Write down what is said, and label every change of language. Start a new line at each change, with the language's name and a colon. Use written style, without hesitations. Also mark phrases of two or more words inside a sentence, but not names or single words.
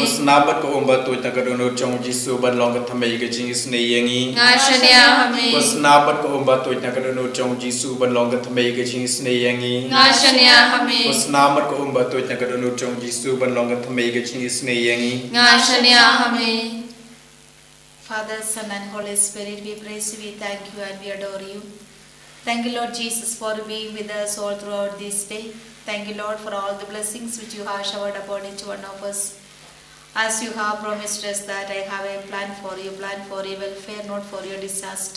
Khasi: Ko snabat ko umba tu ta ka donut jong Jisu ban long ka thamai ka Jingisynei yangi. Ngashania kami. Ko snabat ko umba tu ta ka donut jong Jisu ban long ka thamai ka Jingisynei yangi. Ngashania kami. Ko snabat ko umba tu ta ka donut jong Jisu ban long ka thamai ka Jingisynei yangi. Ngashania kami.
English: Father, Son and Holy Spirit, we praise you, we thank you and we adore you. Thank you, Lord Jesus, for being with us all throughout this day. Thank you, Lord, for all the blessings which you have showered upon each one of us. As you have promised us that I have a plan for your welfare, not for your disaster.